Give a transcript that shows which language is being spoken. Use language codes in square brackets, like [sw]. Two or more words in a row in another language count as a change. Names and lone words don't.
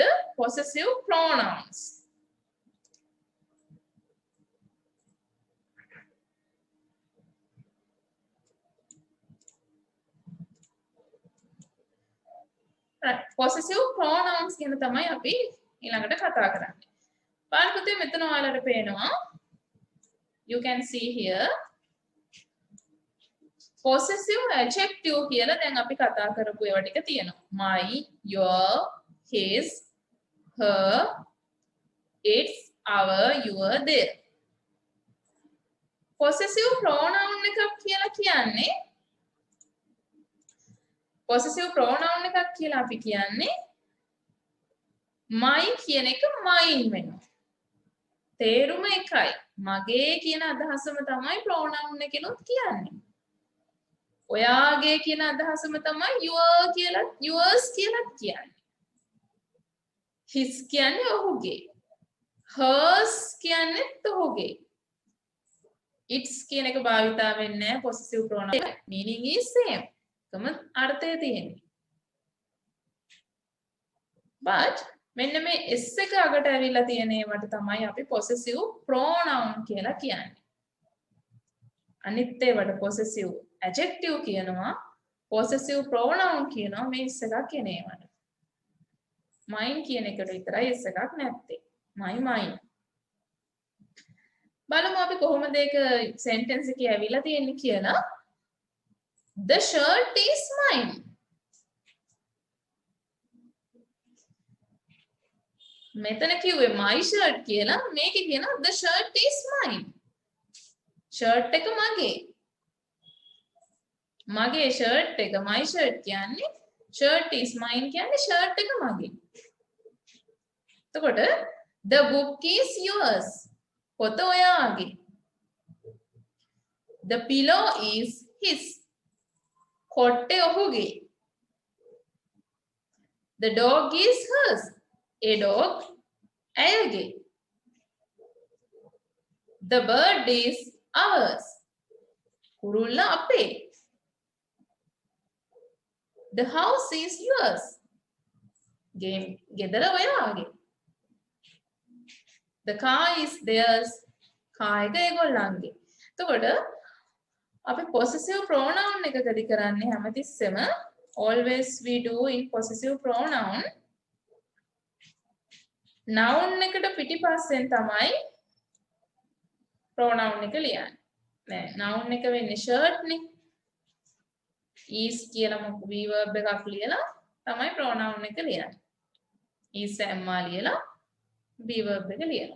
[en] possessive pronouns. possessive pronouns [si] කියන තමයි අපි ඊළඟට කතා කරන්නේ. බලන්න පුතේ මෙතන ඔයාලට පේනවා [en] you can see here possessive adjective [si] කියලා දැන් අපි කතා කරපු ඒවා ටික තියෙනවා. [en] my, your, his, her, its, our, your, their. possessive pronoun [si] එකක් කියලා කියන්නේ [en] possessive pronoun [si] එකක් කියලා අපි කියන්නේ my කියන එක mine වෙනවා. තේරුම එකයි. මගේ කියන අදහසම තමයි pronoun එකනොත් කියන්නේ. ඔයාගේ කියන අදහසම තමයි your කියලා yours කියලා කියන්නේ. his කියන්නේ ඔහුගේ. hers කියන්නේත් ඔහුගේ. its කියන එක භාවිතා වෙන්නේ නැහැ [en] possessive pronoun. meaning is same. [si] කම අර්ථය තියෙන්නේ. but මෙන්න මේ s එක අගට ඇවිල්ලා තියෙන ඒවට තමයි අපි [en] possessive pronoun [si] කියලා කියන්නේ. අනිත් ඒවට [en] possessive adjective [si] කියනවා, [en] possessive pronoun [si] කියනවා මේ s එකක් කියන ඒවට. mine කියන එකට විතරයි s එකක් නැත්තේ. [en] my mine. [si] බලමු අපි කොහොමද ඒක sentence එකේ ඇවිල්ලා තියෙන්නේ කියලා. [en] The shirt is mine. [si] මෙතන කිව්වේ [en] my shirt [si] කියලා, මේකේ කියනවා [en] the shirt is mine. [si] shirt එක මගේ. මගේ shirt එක [en] my shirt [si] කියන්නේ, [en] shirt is mine [si] කියන්නේ shirt එක මගේ. [en] එතකොට the book is yours. [si] පොත ඔයාගේ. [en] The pillow is his. [si] කොට්ටේ ඔහුගේ. [en] The dog is hers. A dog ඇයගේ. The bird is ours. [si] කුරුල්ල අපේ. [en] The house is yours. [si] ගෙදර ඔයාගේ. [en] The car is theirs. [si] car එක ඒගොල්ලන්ගේ. එතකොට අපි [en] possessive pronoun [si] එකකදී කරන්නේ හැමතිස්සෙම [en] always we do in possessive pronoun noun [si] එකට පිටිපස්සෙන් තමයි pronoun එක ලියන්නේ. නෑ noun එක වෙන්නේ shirt නේ. is කියලා මොකද verb එකක් ලියලා තමයි pronoun එක ලියන්නේ. is ඇම්මා ලියලා verb එක ලියනවා.